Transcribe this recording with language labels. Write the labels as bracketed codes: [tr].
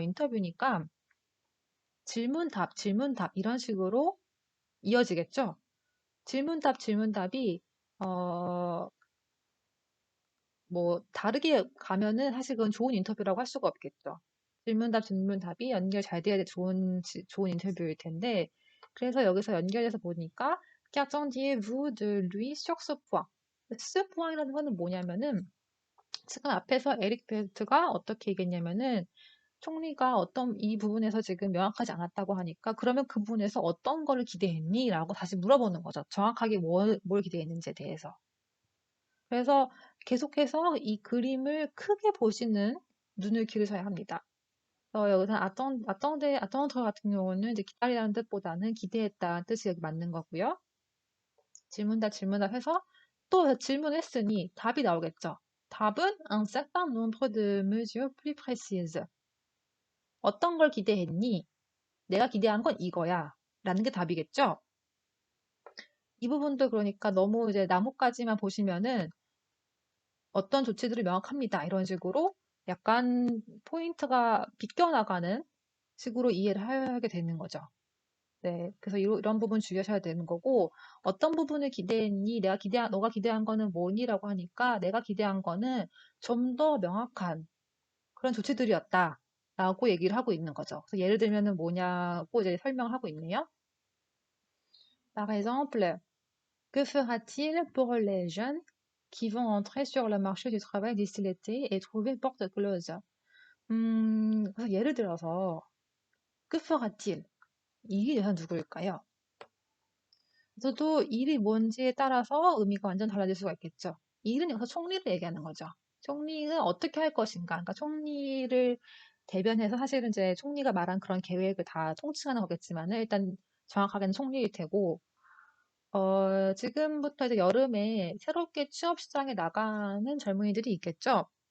[ko] 인터뷰니까 질문 답 이런 식으로 이어지겠죠? 질문 답이 뭐 다르게 가면은 사실 그건 좋은 인터뷰라고 할 수가 없겠죠. 질문답이 연결 잘 돼야 좋은 인터뷰일 텐데 그래서 여기서 연결해서 보니까 [fr] qu'attendiez-vous de lui sur ce point? [ko] ce point이라는 거는 뭐냐면은 지금 앞에서 에릭 벨트가 어떻게 얘기했냐면은 총리가 어떤 이 부분에서 지금 명확하지 않았다고 하니까 그러면 그 부분에서 어떤 거를 기대했니? 라고 다시 물어보는 거죠. 정확하게 뭘 기대했는지에 대해서. 그래서 계속해서 이 그림을 크게 보시는 눈을 기르셔야 합니다. 여기서 attendre 같은 경우는 이제 기다리라는 뜻보다는 기대했다는 뜻이 여기 맞는 거고요. 질문답 해서 또 질문했으니 답이 나오겠죠. [fr] 답은 un certain nombre de mesures plus précises. [ko] 어떤 걸 기대했니? 내가 기대한 건 이거야. 라는 게 답이겠죠? 이 부분도 그러니까 너무 이제 나뭇가지만 보시면은 어떤 조치들이 명확합니다. 이런 식으로 약간 포인트가 비껴나가는 식으로 이해를 하게 되는 거죠. 네. 그래서 이런 부분 주의하셔야 되는 거고, 어떤 부분을 기대했니? 너가 기대한 거는 뭐니? 라고 하니까 내가 기대한 거는 좀 더 명확한 그런 조치들이었다. 라고 얘기를 하고 있는 거죠. 그래서 예를 들면은 뭐냐고 이제 설명을 하고 있네요. [fr] Par exemple, que fera-t-il pour les jeunes qui vont entrer sur le marché du travail d'ici l'été et trouver porte close? [ko] 그래서 예를 들어서, [fr] que fera-t-il? [ko] 이 여자 누구일까요? 저도 일이 뭔지에 따라서 의미가 완전 달라질 수가 있겠죠. 일은 여기서 총리를 얘기하는 거죠. 총리는 어떻게 할 것인가. 그러니까 총리를 대변해서 사실은 이제 총리가 말한 그런 계획을 다 통칭하는 거겠지만은 일단 정확하게는 총리일 테고, 지금부터 이제 여름에 새롭게 취업 시장에 나가는 젊은이들이 있겠죠.